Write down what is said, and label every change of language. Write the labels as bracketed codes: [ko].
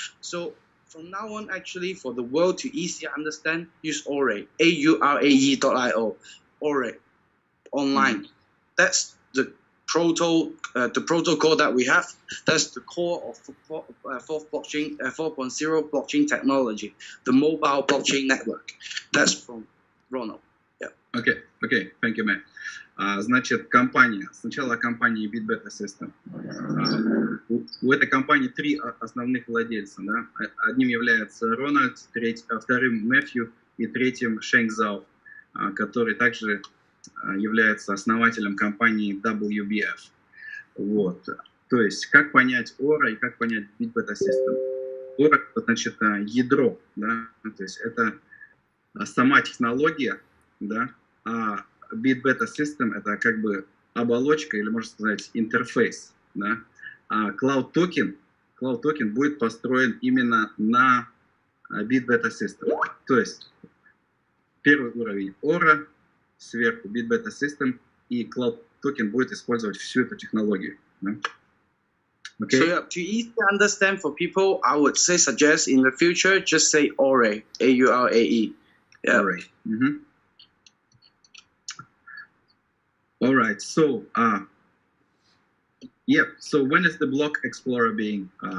[en] So from now on, actually, for the world to easier understand, use Aura, AURAE.io, Aura, online. That's the protocol that we have. That's the core of 4.0 blockchain technology, the mobile blockchain network. That's from Ronald. Yeah. Okay, thank you, man. [ru] Значит, сначала компания Bit System. У этой компании 3 основных владельца. Да? Одним является Рональд, вторым Мэфью и третьим Шэнь Зао, который также является основателем компании WBF. Вот. То есть, как понять Aura и как понять Bit System? Core — это значит ядро, да, то есть это сама технология, да, а Bit Beta System — это как бы оболочка или, можно сказать, интерфейс, да, а Cloud Token будет построен именно на Bit Beta System, то есть первый уровень Aura, сверху Bit Beta System, и Cloud Token будет использовать всю эту технологию, да? [en] Okay. So yeah, to easily understand for people, I would suggest in the future, just say Aurae, A-U-R-A-E. Yeah. Aurae. Mm-hmm. All right. So, So when is the Block Explorer being?